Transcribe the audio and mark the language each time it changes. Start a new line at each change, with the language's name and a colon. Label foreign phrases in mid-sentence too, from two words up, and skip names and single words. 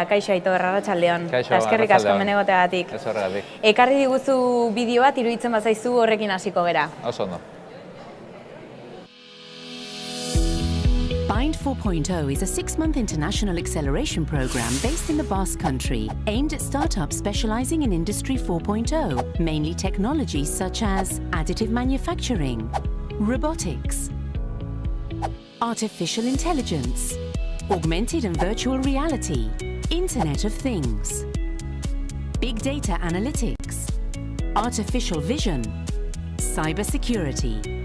Basque: Kaixo Aitor, arratsaldeon. Kaixo, eskerrik asko hemen egoteagatik. Ez horregatik. Ekarri diguzu bideo bat, iruditzen bazaizu horrekin hasiko gera. Oso ondo.
English: Bind 4.0 is a 6-month international acceleration program based in the Basque Country, aimed at startups specializing in Industry 4.0, mainly technologies such as additive manufacturing, robotics, artificial intelligence, augmented and virtual reality, Internet of Things, big data analytics, artificial vision, cybersecurity.